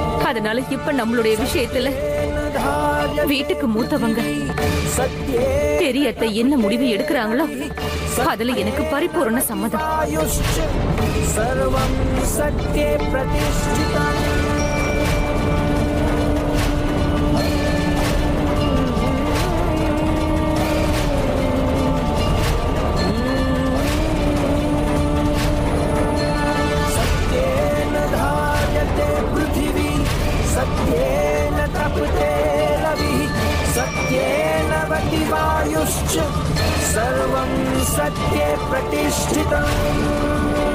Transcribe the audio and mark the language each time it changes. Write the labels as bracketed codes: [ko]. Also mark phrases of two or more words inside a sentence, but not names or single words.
[ta] அதனால இப்ப நம்மளுடைய விஷயத்துல வீட்டுக்கு மூத்தவங்க பெரியத்தை என்ன முடிவு எடுக்கிறாங்களோ அதுல எனக்கு பரிபூர்ண சம்மதம். [sa] सर्वं सत्ये प्रतिष्ठितम् सत्येन धार्यते पृथिवी सत्येन तपते रविः सत्येन वति वायुश्च सर्वं सत्ये प्रतिष्ठितम्